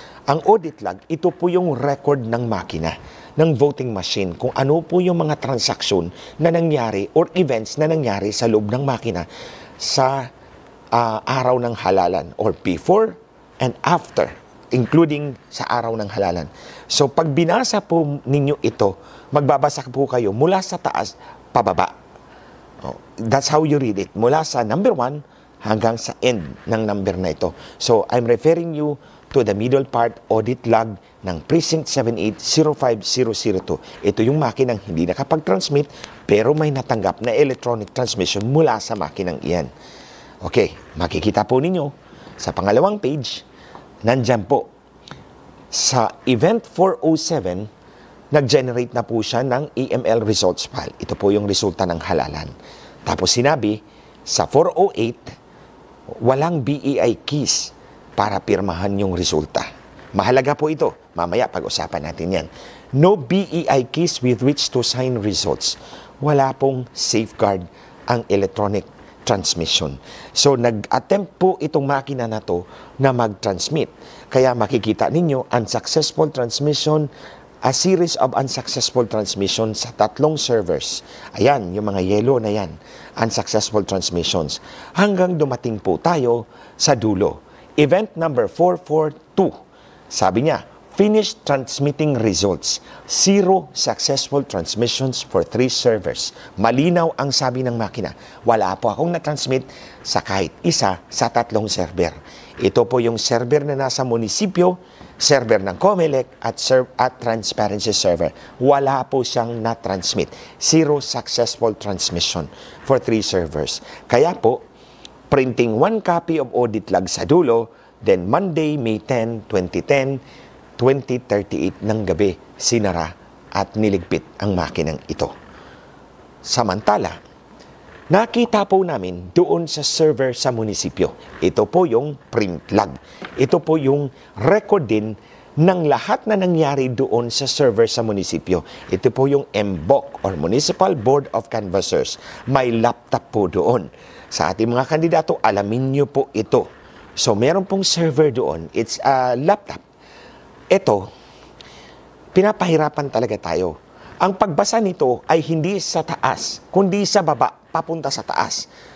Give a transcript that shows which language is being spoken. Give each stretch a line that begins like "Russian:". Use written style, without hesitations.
Filipino: Ang audit log, ito po yung record ng makina, ng voting machine, kung ano po yung mga transaksyon na nangyari or events na nangyari sa loob ng makina sa araw ng halalan or before and after, including sa araw ng halalan. So, pag binasa po ninyo ito, magbabasa po kayo mula sa taas, pababa.
English: That's how you read it.
Filipino: Mula sa number 1 hanggang sa end ng number na ito.
English: So, I'm referring you to the middle part audit log ng precinct 7805002.
Filipino: Ito yung makinang hindi nakapag-transmit pero may natanggap na electronic transmission mula sa makinang iyan. Okay, makikita po ninyo sa pangalawang page, nandyan po sa event 407, nag-generate na po siya ng EML results file. Ito po yung resulta ng halalan. Tapos sinabi, sa 408, walang BEI keys para pirmahan yung resulta. Mahalaga po ito. Mamaya pag-usapan natin yan.
English: No BEI keys with which to sign results.
Filipino: Wala pong safeguard ang electronic transmission. So, nag-attempt po itong makina na to na mag-transmit. Kaya makikita ninyo,
English: unsuccessful transmission, a series of unsuccessful transmission sa 3 servers.
Filipino: Ayan, yung mga yellow na yan.
English: Unsuccessful transmissions.
Filipino: Hanggang dumating po tayo sa dulo.
English: Event number 442,
Filipino: sabi niya,
English: finished transmitting results. 0 successful transmissions for 3 servers.
Filipino: Malinaw ang sabi ng makina. Wala po akong na-transmit sa kahit isa sa 3 server. Ito po yung server na nasa munisipyo, server ng COMELEC at transparency server. Wala po siyang na-transmit.
English: 0 successful transmission for 3 servers.
Filipino: Kaya po,
English: printing 1 copy of audit log
Filipino: sa dulo, then Monday, May 10, 2010, 20:38 ng gabi, sinara at niligpit ang makinang ito. Samantala, nakita po namin doon sa server sa munisipyo. Ito po yung print log. Ito po yung record din ng lahat na nangyari doon sa server sa munisipyo. Ito po yung MBOC or Municipal Board of Canvassers. May laptop po doon. Sa ating mga kandidato, alamin nyo po ito. So, meron pong server doon.
English: It's a laptop.
Filipino: Ito, pinapahirapan talaga tayo. Ang pagbasa nito ay hindi sa taas, kundi sa baba, papunta sa taas.